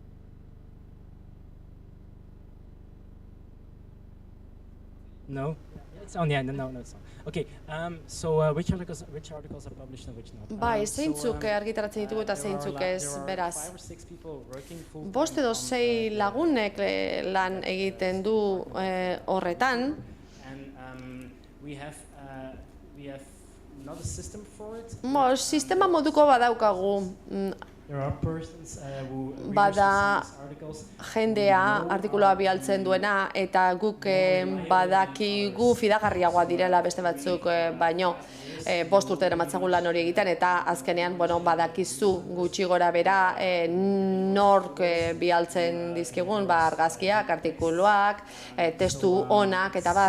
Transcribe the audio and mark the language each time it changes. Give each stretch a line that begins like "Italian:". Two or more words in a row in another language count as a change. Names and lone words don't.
English: No? It's on, yeah, no, it's on. Okay, so which articles are published and which not?
Basque: Bai, zeintzuk argitaratzen ditugu eta zeintzuk ez, beraz. 5 edo 6 lagunek lan egiten du horretan.
English: We have not a system for it.
Basque: Sistema moduko badaukagu. Bada jendea artikuloa bialtzen duena eta guk badakigu fidagarriagoa direla beste batzuk baino 5 urte eramatzagu lan hori egiten eta azkenean badakizu gutxi gora bera nork bialtzen dizkigun argazkiak, artikuluak, testu onak eta bar.